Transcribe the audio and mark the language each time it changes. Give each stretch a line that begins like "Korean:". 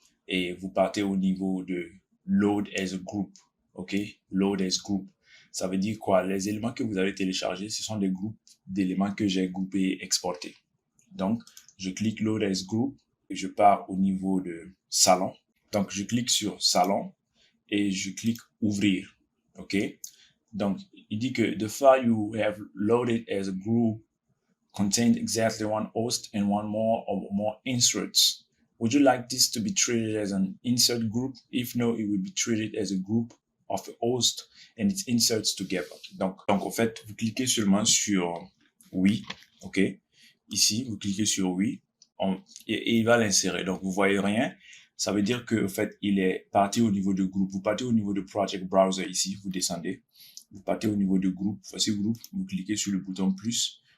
French: Et vous partez au niveau de Load as a Group. OK? Load as Group. Ça veut dire quoi? Les éléments que vous avez téléchargés, ce sont des groupes d'éléments que j'ai groupés et exportés. Donc, je clique Load as Group et je pars au niveau de Salon. Donc, je clique sur Salon et je clique Ouvrir. OK? Donc, il dit que
English: the file you have loaded as a group contained exactly one host and one or more inserts. Would you like this to be treated as an insert group? If no, it will be treated as a group of a host and its inserts together.
French: Donc en fait, vous cliquez seulement sur oui, OK? Ici, vous cliquez sur oui et il va l'insérer. Donc, vous voyez rien. Ça veut dire que, en fait, il est parti au niveau de groupe. Vous partez au niveau de Project Browser ici, vous descendez. Vous partez au niveau de groupe. Voici groupe. Vous cliquez sur le bouton plus.